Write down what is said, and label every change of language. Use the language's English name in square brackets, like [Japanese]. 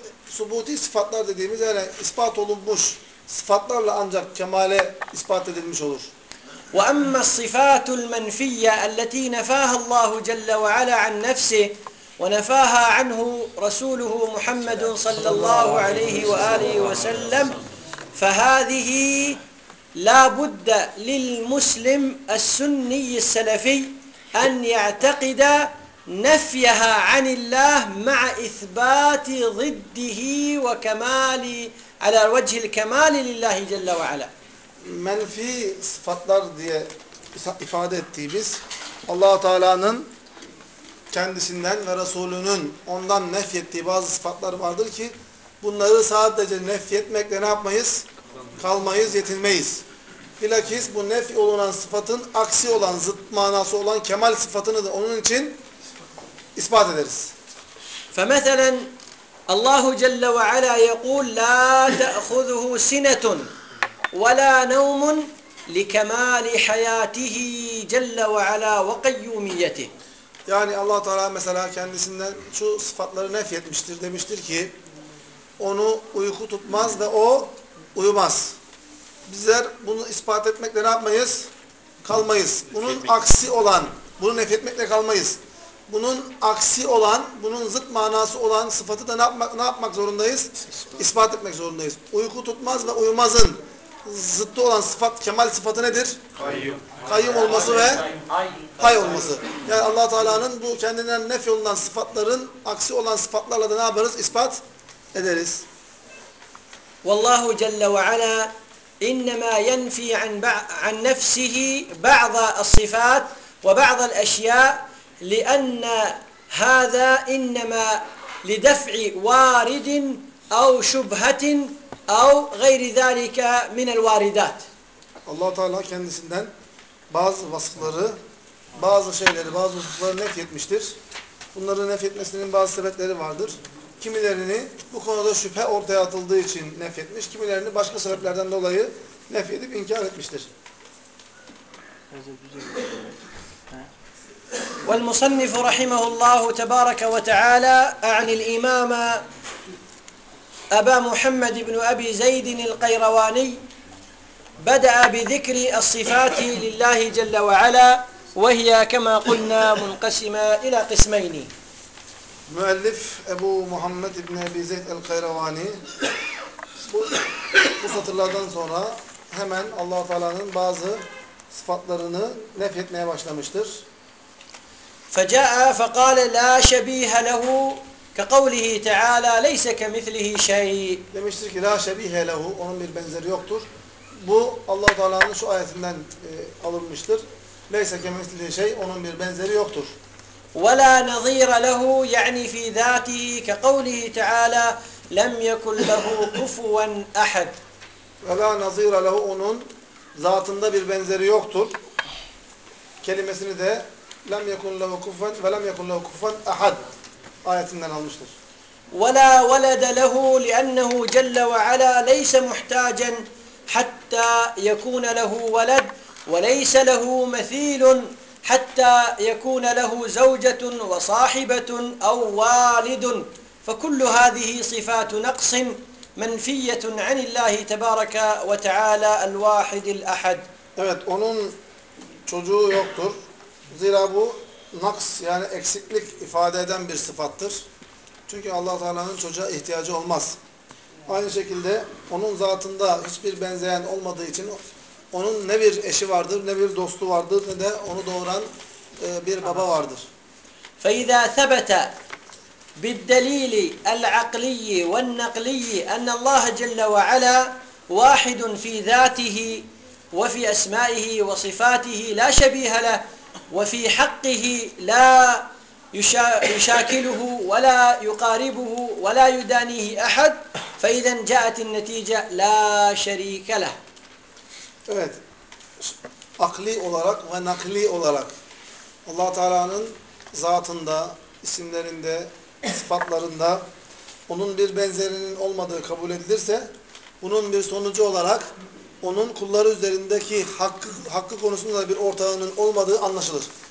[Turkish] Subuti sıfatlar dediğimiz yani ispat olunmuş sıfatlarla ancak kemale ispat edilmiş olur. [Arabic] وَأَمَّا الصِّفَاتُ الْمَنْفِيَّةِ الَّتِي نَفَاهَ اللّٰهُ جَلَّ وَعَلَى عَنْ نَفْسِهِ وَنَفَاهَا عَنْهُ رَسُولُهُ مُحَمَّدٌ صَلَّى اللّٰهُ عَلَيْهِ وَآلِهِ وَسَلَّمْ فَهَذِهِ لا بد للمسلم السني السلفي أن يعتقد نفيها عن الله مع إثبات ضده وكمالي على وجه الكمال لله جل وعلا. [Turkish] Menfi sıfatlar diye ifade ettiğimiz Allah Teala'nın kendisinden ve Resulü'nün ondan nefyettiği bazı sıfatlar vardır ki bunları sadece nefyetmekle ne yapmayız? Kalmayız, yetinmeyiz. Bilakis bu nefi olunan sıfatın aksi olan, zıt manası olan kemal sıfatını da onun için ispat ederiz. [Arabic] فمثلا الله جل وعلا يقول لا تأخذه سنة ولا نوم لكمال حياته جل وعلا وقيوميته. [Turkish] Yani Allah Teala mesela kendisinden şu sıfatları nefi etmiştir. Demiştir ki onu uyku tutmaz ve o uyumaz. Bizler bunu ispat etmekle ne yapmayız? Kalmayız. Bunun aksi olan, bunu nefretmekle kalmayız. Bunun aksi olan, bunun zıt manası olan sıfatı da ne yapmak zorundayız? İspat etmek zorundayız. Uyku tutmaz ve uyumazın zıttı olan sıfat, kemal sıfatı nedir? Kayyum olması ve hay olması. Yani Allah Teala'nın bu kendinden nef yolundan sıfatların aksi olan sıfatlarla da ne yaparız? İspat ederiz. [Arabic] Wallahu Celle ve Ala إنما ينفي عن نفسه بعض الصفات وبعض الأشياء لأن هذا إنما لدفع وارد أو شبهة أو غير ذلك من الواردات. الله تعالى [Turkish] kendisinden bazı vasıfları, bazı şeyleri, bazı vasıfları nefyetmiştir. Bunları nefyetmesinin bazı sebepleri vardır. Kimilerini bu konuda şüphe ortaya atıldığı için nefyetmiş, kimilerini başka sebeplerden dolayı nefyedip inkar etmiştir. [Arabic] والمصنف رحمه الله تبارك وتعالى عن الإمام أبا محمد بن أبي زيد القيرواني بدأ بذكر الصفات لله جل وعلا وهي كما قلنا منقسمة إلى قسمين. [Turkish] Müellif Ebu Muhammed İbn Ebi Zeyd el-Kayravani bu satırlardan sonra hemen Allah-u Teala'nın bazı sıfatlarını nefretmeye başlamıştır. [Arabic] فَجَاءَ فَقَالَ لَا شَب۪يهَ لَهُ كَقَوْلِهِ تَعَالَى لَيْسَ كَمِثْلِهِ شَيْءٍ [Turkish] Demiştir ki, [Arabic] لَا شَب۪يهَ لَهُ [Turkish] Onun bir benzeri yoktur. Bu Allah-u Teala'nın şu ayetinden alınmıştır. [Arabic] لَيْسَ كَمِثْلِهِ شَيْءٍ [Turkish] Onun bir benzeri yoktur. [Arabic] ولا نظير له يعني في ذاته كقوله تعالى لم يكن له كفوا احد ولا نظير له [Turkish] onun zatında bir benzeri yoktur kelimesini de [Arabic] لم يكن له كفوا ولم يكن له كفوا احد [Turkish] ayetinden almıştır. [Arabic] ولا ولد له لانه جل وعلا ليس محتاجا حتى يكون له ولد وليس له مثيل حتى يكون له زوجة وصاحبة أو والد فكل هذه صفات نقص منفية عن الله تبارك وتعالى الواحد الأحد. [Turkish] Evet, onun çocuğu yoktur. Zira bu naks yani eksiklik ifade eden bir sıfattır. Çünkü Allah Teala'nın çocuğa ihtiyacı olmaz. Aynı şekilde onun zatında hiçbir benzeyen olmadığı için onun ne bir eşi vardır, ne bir dostu vardır, ne de onu doğuran bir baba vardır. [Arabic] فَإِذَا ثَبَتَ بالدليل العقلي والنقلي أن الله جل وعلا واحد في ذاته وفي أسمائه وصفاته لا شبيه له، وفي حقه لا يشاكله ولا يقاربه ولا يدانيه أحد، فإذا جاءت النتيجة لا شريك له. [Turkish] Evet, akli olarak ve nakli olarak Allah Teala'nın zatında, isimlerinde, sıfatlarında onun bir benzerinin olmadığı kabul edilirse, bunun bir sonucu olarak onun kulları üzerindeki hakkı konusunda bir ortağının olmadığı anlaşılır.